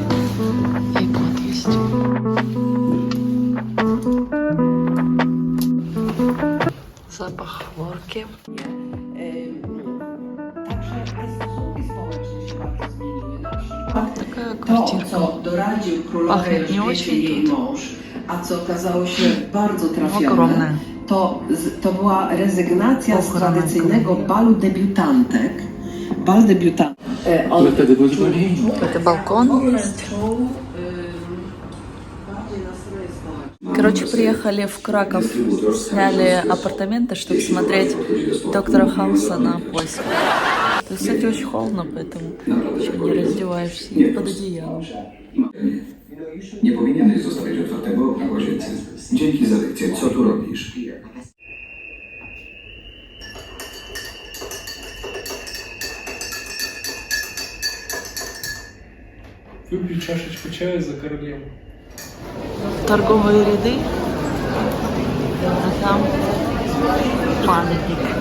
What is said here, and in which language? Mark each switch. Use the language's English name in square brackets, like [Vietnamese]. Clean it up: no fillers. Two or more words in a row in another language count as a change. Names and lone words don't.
[Russian] И код есть. Запах хлорки. Такая квартирка. Пахнет не очень тут. [Polish] A co okazało się bardzo trafione, Ogromne. to była rezygnacja z tradycyjnego balu debiutantek. Bal debiutantek. Ale wtedy były zupełnie inne. [Russian] Это балкон есть. Короче, приехали в Краков, сняли апартаменты, чтобы смотреть Доктора Хауса на польском. То есть, кстати, очень холодно, поэтому еще не раздеваешься и под одеялом. [Polish] Nie powinieneś zostawiać otwartego okna w łazience. Dzięki za lekcję. Co tu robisz? [Russian] Выпей чашечку чая за королеву. Торговые ряды, а там памятник.